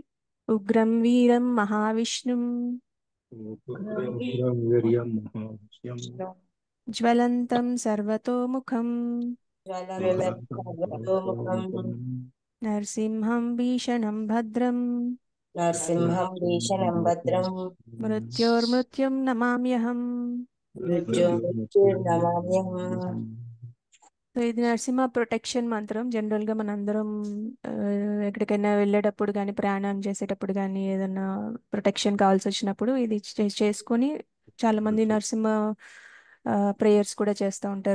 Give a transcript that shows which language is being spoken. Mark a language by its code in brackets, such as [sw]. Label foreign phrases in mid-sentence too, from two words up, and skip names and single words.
[sa] ఉగ్రం వీరం మహావిష్ణుం వీర్యం మహావిష్యం జ్వలంతం సర్వతోముఖం ज्वलन्तं सर्वतोमुखं నరసింహం భీషణం భద్రం नरसिंहं भीषणं भद्रं మృత్యోర్మృత్యుం నమామ్యహం. मृत्युर्नमाम्यहम्। [te] సో ఇది నరసింహ ప్రొటెక్షన్ మంత్రం. జనరల్గా మనందరం ఆ, ఎక్కడికైనా వెళ్ళేటప్పుడు కానీ ప్రయాణం చేసేటప్పుడు కానీ ఏదైనా ప్రొటెక్షన్ కావాల్సి వచ్చినప్పుడు ఇది చేసుకొని చాలా మంది నరసింహ ప్రేయర్స్ కూడా చేస్తూ ఉంటారు.